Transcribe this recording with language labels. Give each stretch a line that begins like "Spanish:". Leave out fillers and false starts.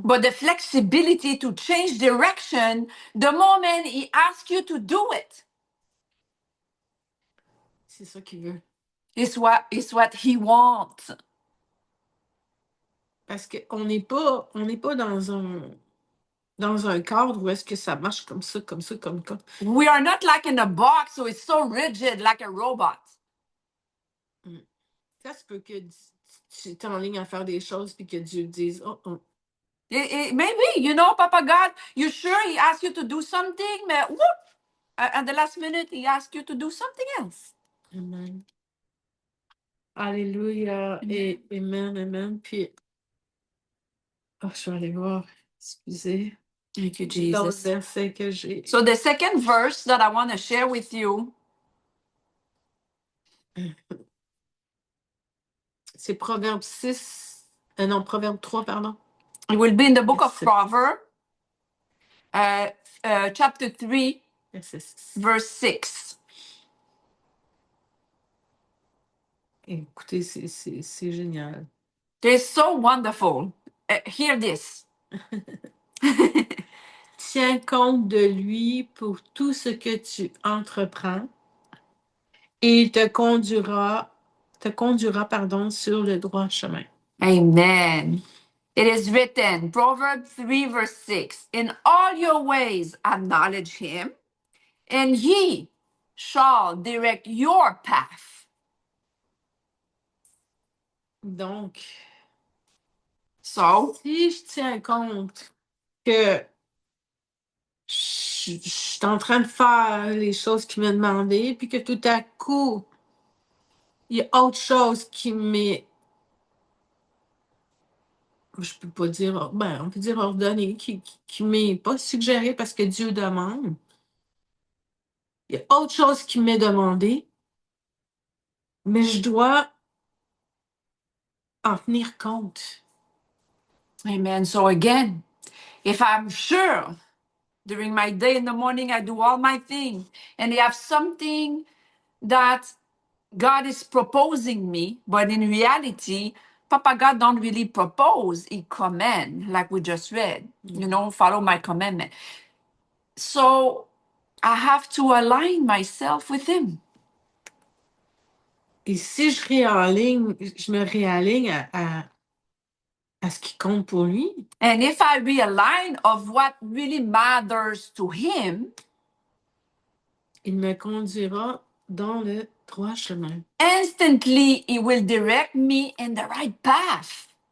English: But the flexibility to change direction the moment he asks you to do it.
French: C'est ça qu'il veut.
English: It's what he wants.
French: Parce qu'on n'est pas dans un cadre où est-ce que ça marche comme ça, comme ça, comme ça.
English: We are not like in a box, so it's so rigid like a robot.
French: Ça se peut que tu es en ligne à faire des choses puis que Dieu te dise, oh, oh.
English: Maybe, you know, Papa God, you sure he asked you to do something, but whoop, at the last minute, he asked you to do something else. Amen. Alléluia.
French: Et amen, amen. Puis, oh, je vais aller voir. Excusez.
English: Thank you,
French: D'autres
English: Jesus.
French: versets que j'ai.
English: So the second verse that I want to share with you,
French: c'est Proverbe 6. Non, Proverbe 3, pardon.
English: it will be in the book of
French: Verset-
English: Proverbs, chapter 3,
French: verset 6.
English: verse 6.
French: Écoutez, c'est génial.
English: It's so wonderful. Hear this.
French: Tiens compte de lui pour tout ce que tu entreprends et il te conduira, pardon, sur le droit chemin. Amen.
English: It is written, Proverbs 3, verse 6, in all your ways acknowledge him, and he shall direct your path.
French: Donc,
English: So,
French: si je tiens compte que je suis en train de faire les choses qu'il m'a demandé, puis que tout à coup, il y a autre chose qui m'est, je peux pas dire, ben, on peut dire ordonné, qui m'est pas suggéré parce que Dieu demande. Il y a autre chose qui m'est demandé, mais je dois en tenir compte. amen.
English: So again, if I'm sure during my day in the morning, I do all my things, and they have something that God is proposing me, but in reality, Papa God don't really propose, he command, like we just read, you know, follow my commandment. So I have to align myself with him.
French: Et si je me réaligne à ce qui compte pour lui,
English: And if I realign of what really matters to him,
French: il me conduira dans le droit chemin.
English: instantly he will direct me in the right path.